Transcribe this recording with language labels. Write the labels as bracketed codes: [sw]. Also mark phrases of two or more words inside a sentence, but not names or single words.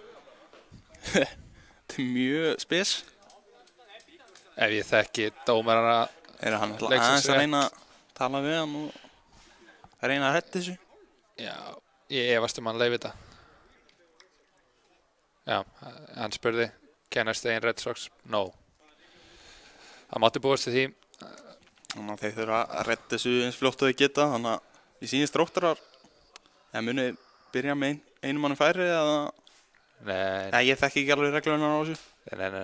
[is] Þetta er mjög spes. Ef ég þekki dómarana Hann ætla aðeins að reyna að tala við hann og reyna að hætta þessu. Já, ég efast hann leyfi þetta. Já, hann spurði, [en] can I stay in Red Sox? No. [is] Það mátti búast til því. Þannig að þeir þurfa að redda þessu eins fljótt og þeir geta. Þannig að ég sýnist Þróttarar muni byrja með einum mannum færi eða... Nei, ég þekki ekki alveg reglunar á þessu. Nei.